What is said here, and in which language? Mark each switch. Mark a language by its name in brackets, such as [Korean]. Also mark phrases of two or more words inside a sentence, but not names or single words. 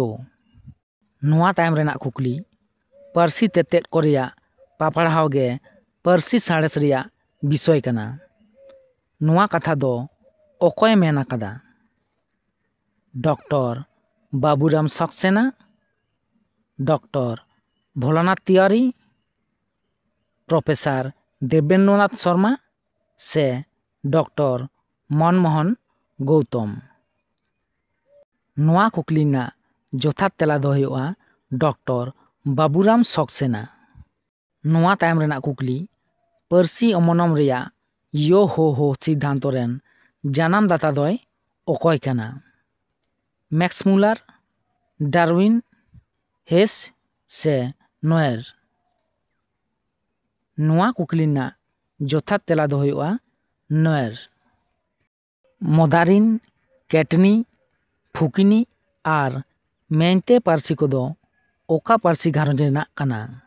[Santali] ᱱᱚᱣᱟ ᱛᱟᱭᱚᱢ ᱨᱮᱱᱟᱜ ᱠᱩᱠᱞᱤ, ᱯᱟᱹᱨᱥᱤ ᱛᱮᱛᱮᱫ ᱠᱚ ᱨᱮᱭᱟᱜ ᱯᱟᱯᱲᱟᱣ ᱜᱮ ᱯᱟᱹᱨᱥᱤ ᱥᱟᱬᱮᱥ ᱨᱮᱭᱟᱜ ᱵᱤᱥᱚᱭ ᱠᱟᱱᱟ। ᱱᱚᱣᱟ ᱠᱟᱛᱷᱟ ᱫᱚ ᱚᱠᱚᱭᱮ ᱢᱮᱱ ᱟᱠᱟᱫᱟ? ᱰᱚᱠᱴᱚᱨ ᱵᱟᱵᱩᱨᱟᱢ ᱥᱟᱠᱥᱮᱱᱟ, ᱰᱚᱠᱴᱚর ভোলানাথ তিওয়ারি, প্রফেসর দেবেন্দ্রনাথ শর্মা সে ডক্টর মনমোহন গৌতম? ᱱᱚᱣᱟ ᱠᱩᱠᱞᱤ ᱨᱮᱱᱟᱜ ᱡᱚᱛᱷᱟᱛ ᱛᱮᱞᱟ ᱫᱚ ᱦᱩᱭᱩᱜᱼᱟ ᱰᱚᱠᱴᱚᱨ ᱵᱟᱵᱩᱨᱟᱢ ᱥᱟᱠᱥᱮᱱᱟ। ᱱᱚᱣᱟ ᱛᱟᱭᱚᱢ ᱨᱮᱱᱟᱜ ᱠᱩᱠᱞᱤ, ᱯᱟᱹᱨᱥᱤ ᱚᱢᱚᱱᱚᱢ ᱨᱮᱭᱟᱜ ᱤᱭᱚ ᱦᱳ ᱦᱳ ᱥᱤᱫᱽᱫᱷᱟᱱᱛᱚ ᱨᱮᱱ ᱡᱟᱱᱟᱢ ᱫᱟᱛᱟ ᱫᱚᱭ ᱚᱠᱚᱭ ᱠᱟᱱᱟ? ম্যাক্স মুলার, ডারউইন, হেস ᱥᱮ ᱱᱚᱭᱮᱨ? ᱱᱚᱣᱟ ᱠᱩᱠᱞᱤ ᱨᱮᱱᱟᱜ ᱡᱚᱛᱷᱟᱛ ᱛᱮᱞᱟ ᱫᱚ ᱦᱩᱭᱩᱜᱼᱟ ᱱᱚᱭᱮᱨ। ᱢᱚᱫᱟᱨᱤᱱ, ᱠᱮᱴᱱᱤ, ᱯᱷᱩᱠᱤᱱᱤ ᱟᱨ ᱢᱮᱭᱛᱮ ᱯᱟᱹᱨᱥᱤ ᱠᱚᱫᱚ ᱚᱠᱟ ᱯᱟᱹᱨᱥᱤ ᱜᱷᱟᱨᱚᱸᱡᱽ ᱨᱮᱱᱟᱜ ᱠᱟᱱᱟ?